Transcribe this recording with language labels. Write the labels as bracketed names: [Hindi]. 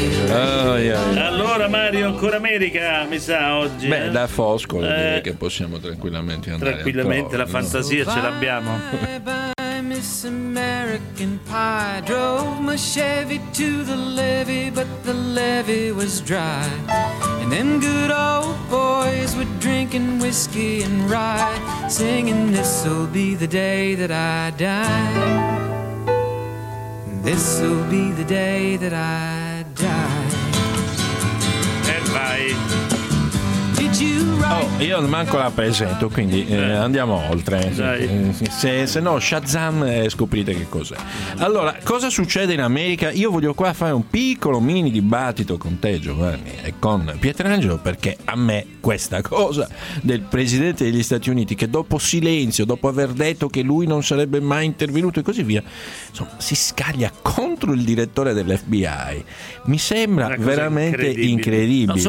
[Italian] Allora Mario, ancora America mi sa oggi. Beh, da Foscolo direi che possiamo tranquillamente andare. Tranquillamente altro, la fantasia, no? Ce l'abbiamo. [English] Miss American Pie drove my Chevy to the levee, but the levee was dry. And them good old boys were drinking whiskey and rye, singing this'll be the day that I die. This'll be the day that I die. And bye. [Italian] Oh, io manco la presento, quindi andiamo oltre. Se no, Shazam, scoprite che cos'è. Allora, cosa succede in America? Io voglio qua fare un piccolo mini dibattito con te, Giovanni, e con Pietrangelo, perché a me questa cosa del presidente degli Stati Uniti, che dopo silenzio, dopo aver detto che lui non sarebbe mai intervenuto e così via, insomma, si scaglia contro il direttore dell'FBI, mi sembra veramente incredibile.